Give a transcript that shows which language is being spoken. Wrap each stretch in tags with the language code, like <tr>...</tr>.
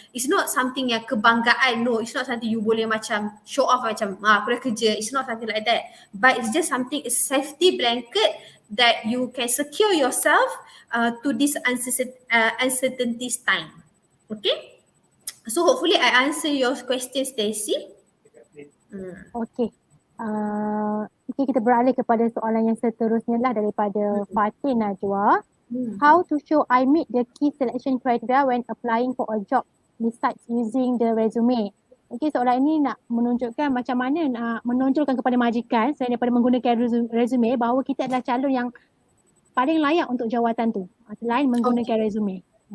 <en>It's not something</en> <ms>yang kebanggaan,</ms> <en>no, it's not something you boleh macam show off</en> <ms>macam aku dah kerja,</ms> <en>it's not something like that. But it's just something, a safety blanket that you can secure yourself to this uncertainties time. Okay, so hopefully I answer your question, Stacey. Okay.</en> <ms>Okay, kita beralih kepada soalan yang seterusnya lah daripada Fatih Najwa.</ms> <en>How to show I meet the key selection criteria when applying for a job besides using the resume?</en> <ms>Okay, soalan ini nak menunjukkan macam mana nak menonjolkan kepada majikan selain daripada menggunakan resume bahawa kita adalah calon yang paling layak untuk jawatan tu selain menggunakan resume.</ms>